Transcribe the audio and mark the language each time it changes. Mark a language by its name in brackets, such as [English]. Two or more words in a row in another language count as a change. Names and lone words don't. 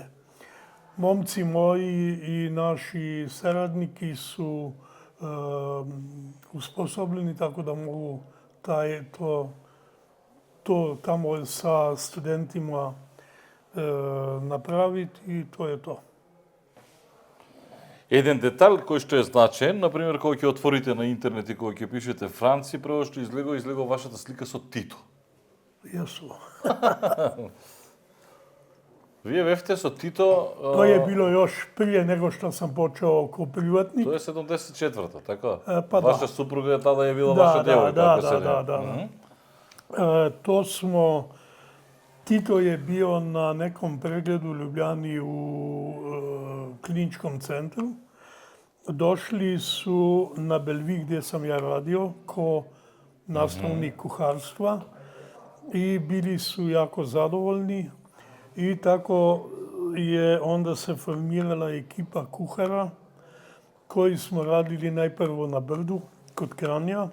[Croatian] Momci moji i naši saradniki su usposobljeni tako da mogu to tamo sa studentima napraviti i to je to. [Macedonian] Еден детал кој што е значаен, например, кога ќе отворите на интернет и кога ќе пишете Франци, прво што излегува вашата слика со Тито. [Croatian] Jesu. [Macedonian] Вие бевте со Тито... [Croatian] To je bilo još prije nego što sam počeo kao privatnik. [Macedonian] Тоа е 74-та, така? [Croatian] Pa da. [Macedonian] Ваша супруга е тада е била ваша девојка, ако се [Croatian] da. To smo, Tito je bio na nekom pregledu u Ljubljani u kliničkom centru. Došli su na Belvi gdje sam ja radio ko nastavnik kuharstva i bili su jako zadovoljni i tako je onda se formirala ekipa kuhara koji smo radili najprvo na Brdu kod Kranja.